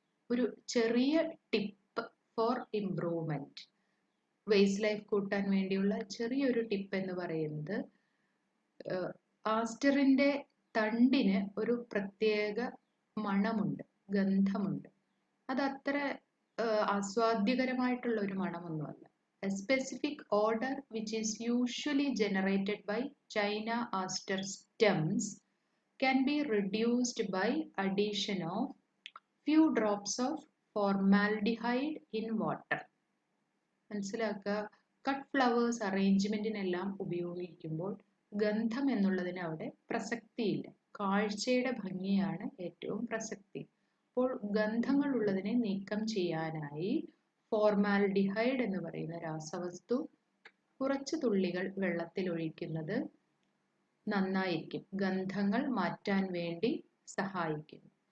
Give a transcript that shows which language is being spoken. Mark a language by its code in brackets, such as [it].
[ml] ഒരു ചെറിയ tip four improvement, waste life കൂട്ടാൻ വേണ്ടിയുള്ള ചെറിയൊരു ടിപ്പ് എന്ന് പറയുന്നത്, ആസ്റ്ററിൻ്റെ തണ്ടിന് ഒരു പ്രത്യേക മണമുണ്ട്, ഗന്ധമുണ്ട്. അത് അത്ര ആസ്വാദ്യകരമായിട്ടുള്ള ഒരു മണമൊന്നുമല്ല. [en] A specific odor which is usually generated by China aster stems can be reduced by addition of few drops of formaldehyde in water. [ml] മനസ്സിലാക്കുക, കട്ട് ഫ്ലവേഴ്സ് അറേഞ്ച്മെന്റിനെല്ലാം ഉപയോഗിക്കുമ്പോൾ ഗന്ധം എന്നുള്ളതിന് അവിടെ പ്രസക്തിയില്ല. കാഴ്ചയുടെ ഭംഗിയാണ് ഏറ്റവും പ്രസക്തി. അപ്പോൾ ഗന്ധങ്ങൾ ഉള്ളതിനെ നീക്കം ചെയ്യാനായി ഫോർമാൽഡിഹൈഡ് എന്ന് പറയുന്ന രാസവസ്തു കുറച്ച് തുള്ളികൾ വെള്ളത്തിൽ ഒഴിക്കുന്നത് നന്നായിരിക്കും, ഗന്ധങ്ങൾ മാറ്റാൻ വേണ്ടി സഹായിക്കുന്നു.